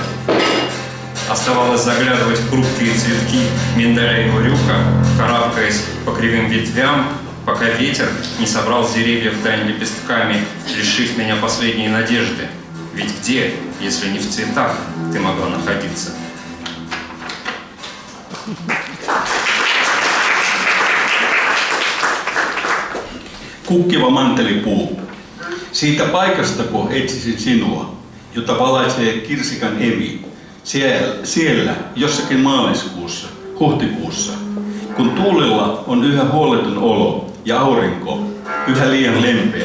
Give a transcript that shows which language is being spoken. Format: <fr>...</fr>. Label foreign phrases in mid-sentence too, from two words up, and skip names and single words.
<ru>Оставалось заглядывать в хрупкие цветки миндаля и урюка, карабкаясь по кривым ветвям, пока ветер не собрал с деревьев тань лепестками, лишив меня последней надежды. Ведь где, если не в цветах, ты могла находиться?</ru> <fi>Kukkiva mantelipuu. Siitä paikastako etsisin sinua, jota valaisee kirsikan emi. Siellä jossakin maaliskuussa, huhtikuussa, kun tuulella on yhä huoleton olo ja aurinko yhä liian lempeä.</fi>